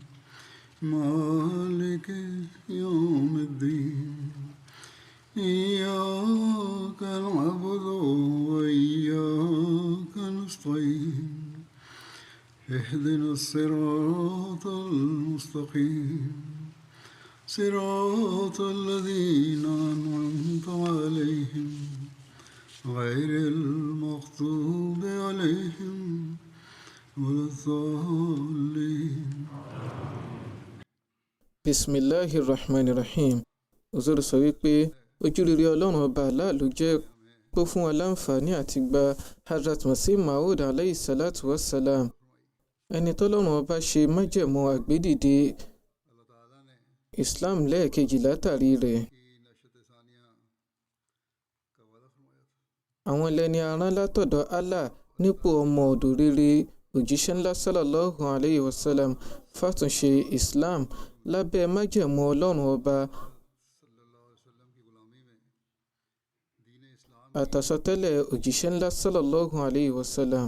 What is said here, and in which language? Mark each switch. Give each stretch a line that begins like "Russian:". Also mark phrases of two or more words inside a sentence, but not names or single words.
Arabic: مالك يوم الدين إياك نعبد وإياك نستعين اهدنا الصراط المستقيم صراط الذين أنعمت عليهم غير المغضوب عليهم ولا الضالين. بسم الله الرحمن الرحيم.
Yoruba: Òzòrò sọ wípé ojúrere ọlọ́run ọba Allah ló jẹ́ pé fún wa láǹfààní àti gba Hazrat Masih Maud
Arabic: عليه الصلاة والسلام,
Yoruba: ẹni tọ́lọ́run ọba ṣe májẹ̀mú àgbédìde Islam lẹ́ẹ̀kejì látàrí rẹ̀. Àwọn lẹni arán látọ̀dọ̀ Allah nípò ọmọ ọ̀dọ̀ rere òjíṣẹ́ ńlá
Arabic: صلى الله عليه وسلم
Yoruba: fàtúnṣe Islam lábẹ́ májẹ̀mú ọlọ́run ọba àtàsọtẹ́lẹ̀ òjíṣẹ́ ńlá
Arabic: صلى الله عليه وسلم.